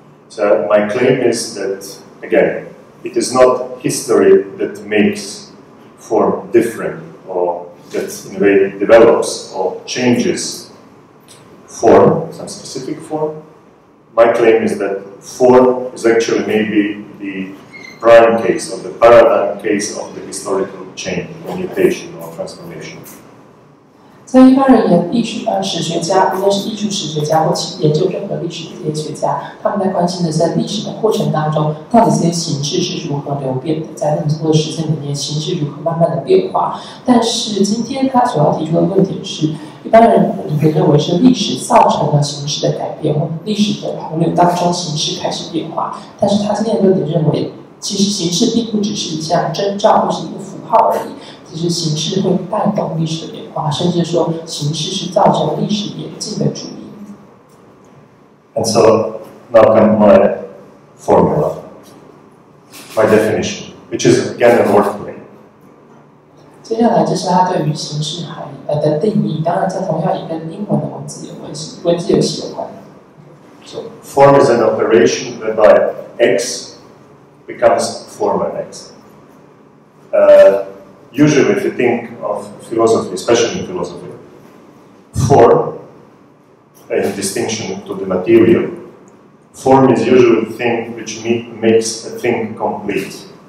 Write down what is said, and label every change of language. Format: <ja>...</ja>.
<en>So my claim is that, again, it is not history that makes form different, or that in a way develops or changes form, some specific form. My claim is that form is actually maybe the prime case, or the paradigm case of the historical change, or mutation, or transformation.</en> <zh>在一般而言，史学家，无论是艺术史学家或研究任何历史的这些学家，他们在关心的是在历史的过程当中，到底这些形式是如何流变的，在那么多的时间里面，形式如何慢慢的变化。但是今天他所要提出的论点是，一般人可以认为是历史造成了形式的改变，或历史的洪流当中形式开始变化。但是他今天的论点认为，其实形式并不只是一项征兆或是一个符号而已。其实形式会带动历史的变化，甚至说形式是造成历史演进的主因。</zh> <en>And so now come my formula, my definition, which is again a wordplay.</en> <zh>接下来就是他对于形式的定义，当然这同样也跟英文的文字有关系，文字游戏有关。</zh> <en>So form is an operation whereby X becomes former X. Usually, if you think of philosophy, especially in philosophy, form, in distinction to the material, form is usually the thing which makes a thing complete.</en>